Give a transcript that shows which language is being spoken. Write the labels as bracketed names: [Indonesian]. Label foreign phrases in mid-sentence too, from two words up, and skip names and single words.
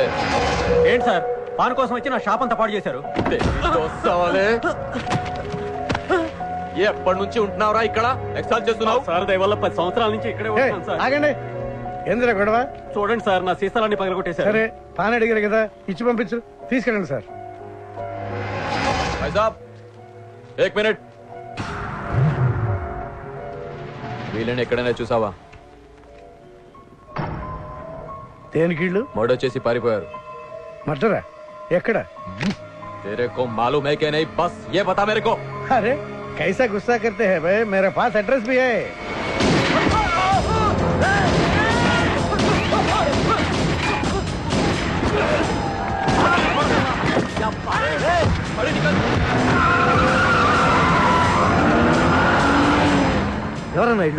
[Telugu] ఏంటి సార్, పాన్ కోసం వచ్చి నా షాప్ అంతా పాడు చేశారు. ఎప్పటి నుంచి ఉంటున్నావురా ఇక్కడ? ఎక్సైజ్ చేస్తున్నావు సార్? దయవల్ల 10 సంవత్సరాల నుంచి ఇక్కడే ఉంటున్నాను సార్. ఆగండి. ఏందిరా గొడవ? చూడండి సార్, నా సీసాలన్నీ పగలగొట్టేశారు. సరే పాన్ అడిగారు కదా, ఇచ్చి పంపించు. తీసుకెళ్ళండి సార్. [Hindi] एक मिनिट. [Telugu] వీళ్ళని ఎక్కడైనా చూసావా? దేనికిళ్ళు మర్డర్ చేసి పారిపోయారు. మర్డరా? ఎక్కడ? [Hindi] तेरे को मालूम है कि नहीं? बस ये बता मेरे को. अरे कैसा गुस्सा करते हैं भाई, मेरे पास एड्रेस भी है. [Telugu] ఎవరన్నా ఇల్లు?